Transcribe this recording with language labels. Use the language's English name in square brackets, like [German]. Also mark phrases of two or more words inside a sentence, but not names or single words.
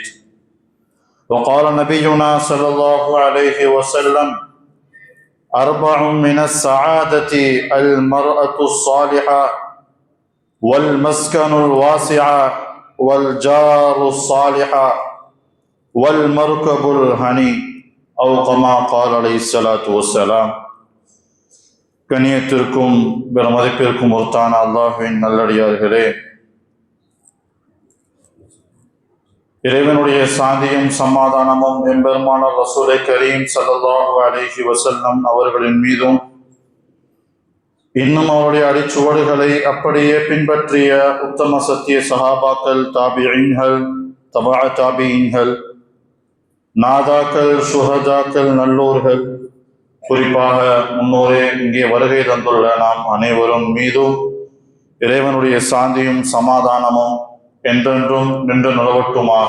[Arabic] وقال نبينا صلى الله عليه وسلم: أربع من السعادة المرأة الصالحة والمسكن الواسع والجار الصالح والمركب الهني أو كما قال عليه الصلاة والسلام. [Tamil] கண்ணியத்திற்கும் பெருமதிப்பிற்கும் உரித்தான அல்லாஹ்வின் நல்லடியார்களே, இறைவனுடைய சாந்தியும் சமாதானமும் எம்பெருமானார் ரசூலை கரீம் [Arabic] صلى الله عليه وسلم [Tamil] அவர்களின் மீதும், இன்னும் அவருடைய அடிச்சுவடுகளை அப்படியே பின்பற்றிய உத்தம சத்திய சஹாபாக்கள், தாபிஈன்கள், தபா தாபிஈன்கள், நாதாக்கள், சுஹதாக்கள், நல்லோர்கள், குறிப்பாக முன்னோரே இங்கே வருகை தந்துள்ள நாம் அனைவரும் மீதும் இறைவனுடைய சாந்தியும் சமாதானமும் என்றென்றும் நின்று நிலவட்டுமாக.